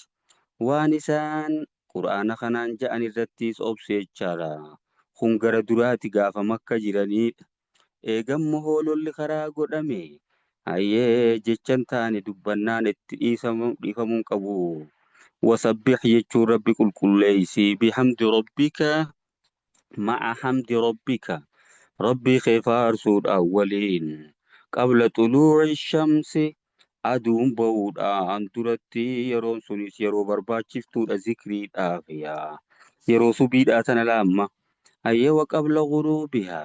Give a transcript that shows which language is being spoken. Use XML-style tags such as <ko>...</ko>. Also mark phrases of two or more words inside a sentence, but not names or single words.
<om>Waan isaan qur'aana kanaan ja'an irrattis obsi jechaadha. Kun gara duraati gaafa makka jiranidha. Eegammoo hoololli karaa godhame. Hayyee jechan taane dubbannaan itti dhiifamuun qabu. Wasabbix jechuun rabbi qulqulleeysi</om> <ar>بحمد ربك مع حمد ربك.</ar> <om>Rabbii kee faarsuudhaan waliin.</om> <ar>قبل طلوع الشمس</ar> <om>aduun ba'uudhaan duratti yeroon sunis yeroo barbaachiftuudha zikriidhaaf yaa. Yeroo subiidhaa tana laamma. Hayyee</om> <ar>وقبل غروبها.</ar>